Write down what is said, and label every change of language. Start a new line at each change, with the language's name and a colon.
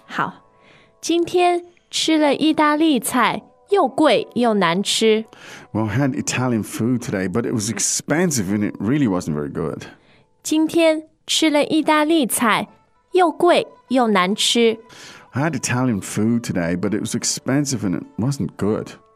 Chinese: 好。今天吃了意大利菜,又贵又难吃。
English: Well, I had Italian food today, but it was expensive and it really wasn't very good.
Chinese: 今天吃了意大利菜,又贵。
English: I had Italian food today, but it was expensive and it wasn't good.